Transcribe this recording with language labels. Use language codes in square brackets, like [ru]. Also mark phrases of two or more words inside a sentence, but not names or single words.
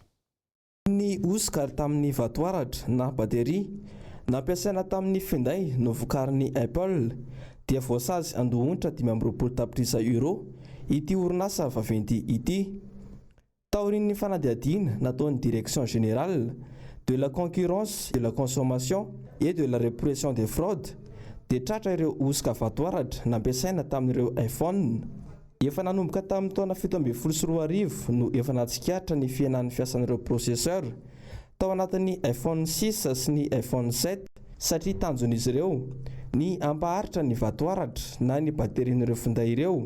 [mg] Ny osikary tamin'ny vatoaratra na bateria nampiasaina tamin'ny finday no vokarin'ny Apple dia voasazy andoha-onitra 520 tapitrisa euro ity orinasa vaventy ity. Taorin'ny fanadihadiana nataon'ny Direction Générale de la Concurrence, de la Consommation et de la Répression des Fraudes dia tratra ireo osika vatoaratra nampiasaina tamin'ireo iPhone. Efa nanomboka tamin'ny taona 2012 no efa natsikaritra ny fiainan'ny fiasan'ireo processeur tao anatin'ny iPhone 6 sy ny iPhone 7 satria tanjon'izy ireo ny ampaharitra ny vatoaratra na ny baterian'ireo finday ireo.